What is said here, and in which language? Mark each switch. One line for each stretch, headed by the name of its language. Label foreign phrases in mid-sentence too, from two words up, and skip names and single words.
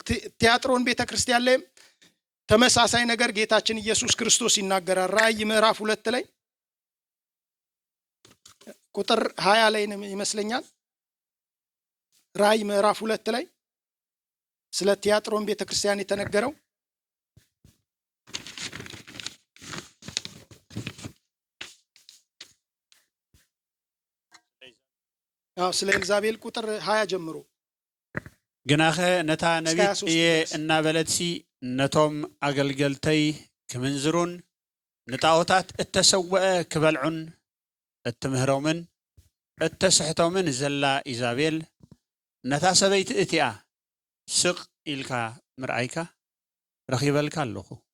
Amharic: ቲያጥሮን ቤተክርስቲያን ላይ ተመሳሳይ ነገር ጌታችን ኢየሱስ ክርስቶስ ይናገራል። ራእይ ምዕራፍ 2 ላይ ቁጥር 20 ላይ ይመስለኛል። ራእይ ምዕራፍ 2 ላይ ስለ ቲያጥሮን ቤተክርስቲያን የተነገረው ስለ ኤልዛቤል ቁጥር 20 ጀምሮ
Tigrinya: ግናኸ ነታ ነቢት እየ እናበለትሲ ነቶም አገልገልተይ ክምንዝሩን ንጣዖታት እተሰወአ ክበልዑን እትምህሮምን እተስሕቶምን ዘላ ኢዛቤል ነታ ሰበይቲ እቲኣ ስቕ ኢልካ ምርአይካ ረኺበልካ ኣለኹ